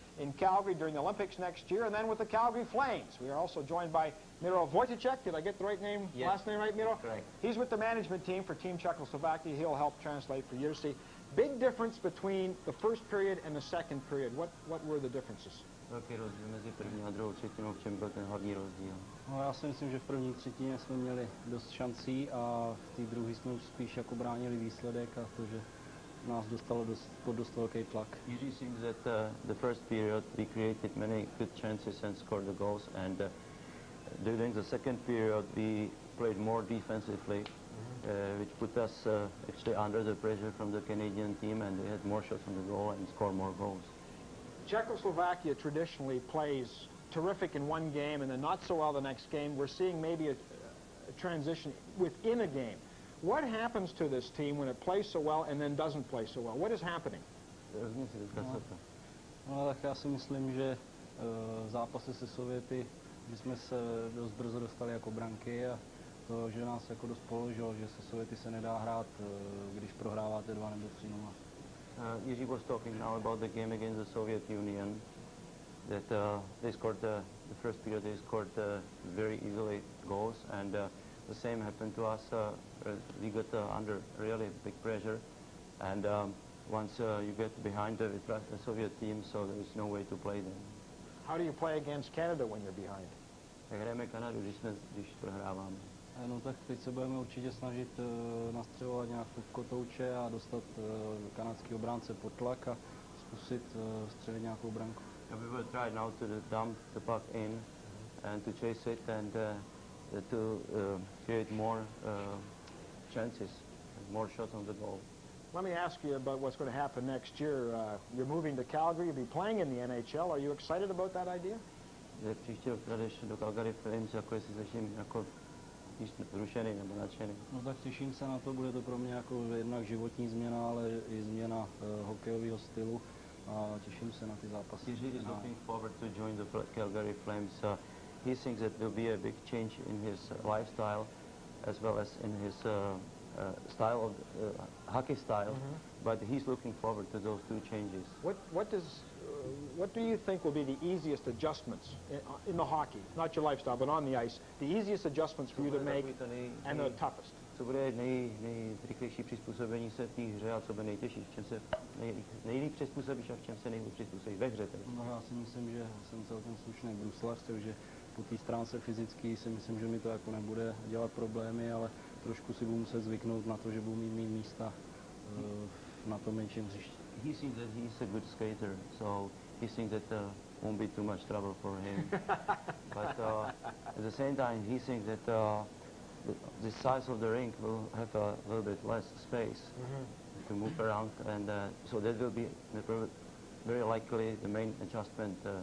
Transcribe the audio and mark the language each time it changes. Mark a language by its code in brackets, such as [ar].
[en] in Calgary during the Olympics next year, and then with the Calgary Flames. We are also joined by Miro Wojciechek. Did I get the right name, last name right, Miro? Correct. He's with the management team for Team Czechoslovakia. He'll help translate for Jerzy. Big difference between the first period and the second period. What were the differences? [cs] Velký rozdíl mezi první a druhou třetinou, v čem byl ten hlavní rozdíl? No, já si myslím, že v první třetině jsme měli dost šancí a v té druhé jsme už spíš jako bránili výsledek a to, že nás dostalo pod dost velký tlak. [en] Usually seems that the first period we created many good chances and scored the goals, and during the second period we played more defensively, which put us actually under the pressure from the Canadian team, and we had more shots on the goal and scored more goals. Czechoslovakia traditionally plays terrific in one game and then not so well the next game. We're seeing maybe a transition within a game. What happens to this team when it plays so well and then doesn't play so well? What is happening? [cs] No, tak já si myslím, že v zápase se Sověty, že jsme se dost brzo dostali jako branky a to, že nás jako dost položilo, že se Sověty se nedá hrát, když prohráváte 2 nebo 3-0. [en] Jiří was talking now about the game against the Soviet Union, that they scored the first period, they scored very easily goals, and the same happened to us. We got under really big pressure, and once you get behind the Soviet team, so there is no way to play them. How do you play against Canada when you're behind? [cs] Tak hrajeme Kanadu, když prohráváme. No tak teď se budeme určitě snažit nastřelovat nějakou kotouče a dostat kanadský obránce pod tlak a zkusit střelit nějakou branku. [en] We will try now to dump the puck in and to chase it and to create more chances, more shots on the goal. Let me ask you about what's going to happen next year. You're moving to Calgary, you'll be playing in the NHL. Are you excited about that idea? [cs] Příští rok jdeš do Calgary Flames, jako jestli začím jako zrušený nebo nadšený. No tak těším se na to, bude to pro mě jako jednak životní změna, ale i změna hokejového stylu a těším se na ty zápasy. [en] Jiří is looking forward to join the Calgary Flames. He thinks that there will be a big change in his lifestyle as well as in his style of hockey style, but he's looking forward to those two changes. What do you think will be the easiest adjustments in the hockey, not your lifestyle, but on the ice, the easiest adjustments for you to make and the toughest? [cs] Co bude nejrychlejší přizpůsobení se v té hře a co bude nejtěžší, v čem se nejlíp přizpůsobíš a v čem se nejlíp přizpůsobíš ve hře? No já si myslím, že jsem celkem slušný bruslař, takže po té stránce fyzický si myslím, že mi to jako nebude dělat problémy, ale trošku si budu muset zvyknout na to, že budu mít místa na tom menším hřišti. [en] He thinks that he's a good skater, so he thinks that won't be too much trouble for him. But at the same time, he thinks that the size of the rink will have a little bit less space to move around, and so that will be very likely the main adjustment.